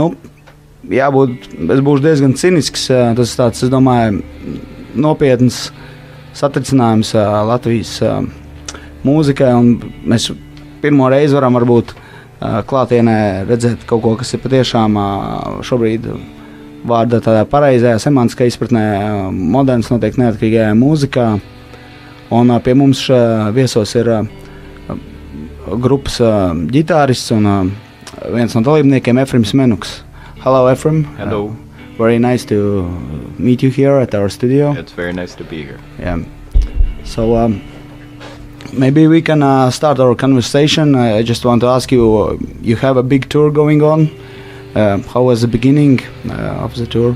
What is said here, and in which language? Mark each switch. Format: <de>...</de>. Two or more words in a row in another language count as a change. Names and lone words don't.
<lv>es būšu diezgan cinisks, tas tāds, es domāju, nopietns satricinājums Latvijas mūzikai, un mēs pirmo reizi varam varbūt klātienē redzēt kaut ko, kas ir patiešām šobrīd vārda tādā pareizajā semantiskā izpratnē moderns, noteikti neatkarīgajā mūzikā. Un pie mums viesos ir grupas ģitārists un viens no dalībniekiem Efrims Manuck.</lv> <en>Hello, Efrim. Hello. Very nice to meet you here at our studio. It's very nice to be here. Yeah. So, maybe we can start our conversation. I just want to ask you, you have a big tour going on. How was the beginning of the tour?</en>